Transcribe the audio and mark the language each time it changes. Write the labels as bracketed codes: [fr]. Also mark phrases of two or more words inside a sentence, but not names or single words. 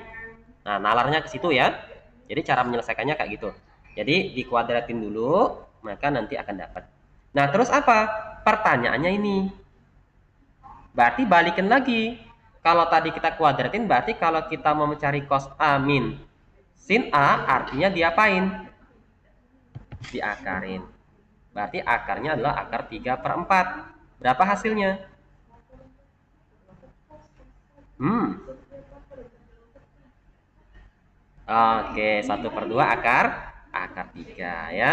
[id] Nah, nalarnya ke situ ya. Jadi cara menyelesaikannya kayak gitu. Jadi dikuadratin dulu, maka nanti akan dapat. Nah, terus apa? Pertanyaannya ini. Berarti balikin lagi. Kalau tadi kita kuadratin, berarti kalau kita mau mencari cos A min sin A, artinya diapain? Diakarin. Berarti akarnya adalah akar 3/4. Berapa hasilnya? Oke, 1/2 akar 3 ya.